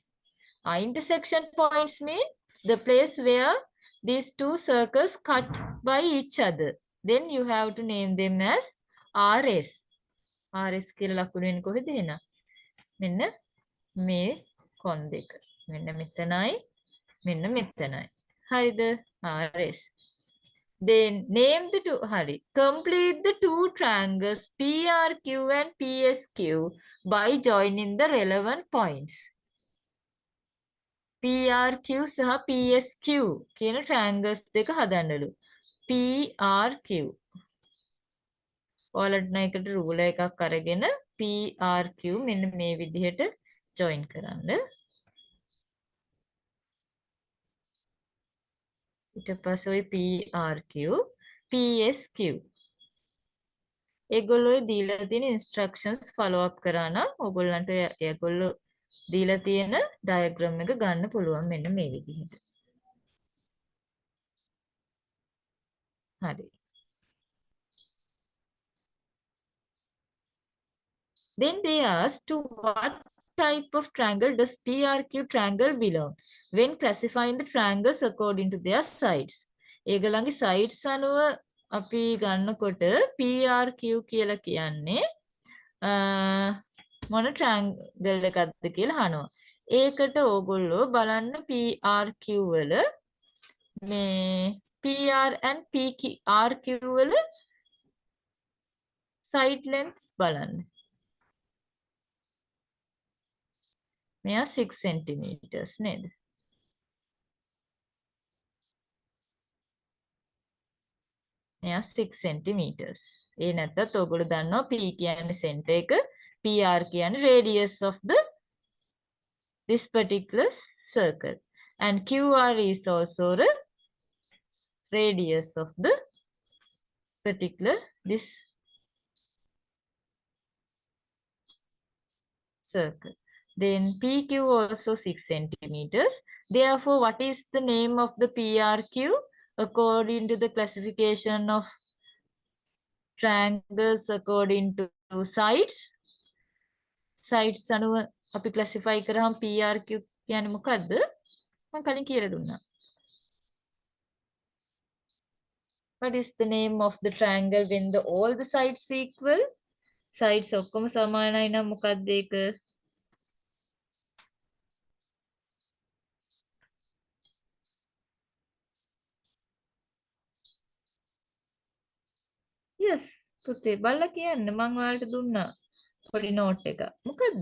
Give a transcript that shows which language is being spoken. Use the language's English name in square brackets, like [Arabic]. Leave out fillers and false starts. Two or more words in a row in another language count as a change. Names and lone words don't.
[English] Intersection points mean the place where these two circles cut by each other. Then you have to name them as RS. [Sinhala] RS කියලා ලකුණු වෙන්නේ කොහෙද එහෙනම්? මෙන්න මේ කොන් දෙක. මෙන්න මෙතනයි මෙන්න මෙතනයි. හරිද? RS. [English] Then name the two, complete the two triangles PRQ and PSQ by joining the relevant points. [Sinhala] PRQ සහ PSQ කියන triangles දෙක හදන්නලු. PRQ. ඔයාලට නම් එකට රූලර් එකක් අරගෙන PRQ මෙන්න මේ විදිහට join කරන්න. ඊට පස්සේ ওই PRQ PSQ ඒගොල්ලෝ දීලා තියෙන [English] instructions follow up [Sinhala] කරා නම් ඕගොල්ලන්ට ඒගොල්ලෝ දීලා තියෙන diagram එක ගන්න පුළුවන් මෙන්න මේ විදිහට. හරි. [English] Then they asked to what type of triangle does PRQ triangle belong when classifying the triangles according to their sides. [Sinhala] ඒගොල්ලන්ගේ sides අනුව අපි ගන්නකොට PRQ කියලා කියන්නේ මොන triangle එකක්ද කියලා අහනවා. ඒකට ඕගොල්ලෝ බලන්න PRQ වල මේ PR and PRQ වල [English] side lengths [Sinhala] බලන්න. මෙයා 6 centimeters නේද? මෙයා 6 centimeters. ඒ නැත්තත් ඔයගොල්ලෝ දන්නවා P කියන්නේ center එක, PR කියන්නේ [English] radius of this particular circle. And QR is also the radius of the particular this circle. Then PQ also 6 centimeters. Therefore, what is the name of the PRQ according to the classification of triangles according to sides? [Sinhala] Sides අනුව අපි classify කරාම PRQ කියන්නේ මොකද්ද? මම කලින් කියලා දුන්නා. [English] What is the name of the triangle when all the sides equal? [Sinhala] Sides ඔක්කොම සමානයි නම් මොකක්ද ඒක? Yes, පුතේ බලලා කියන්න මම ඔයාලට දුන්නා පොඩි note එක. මොකද්ද?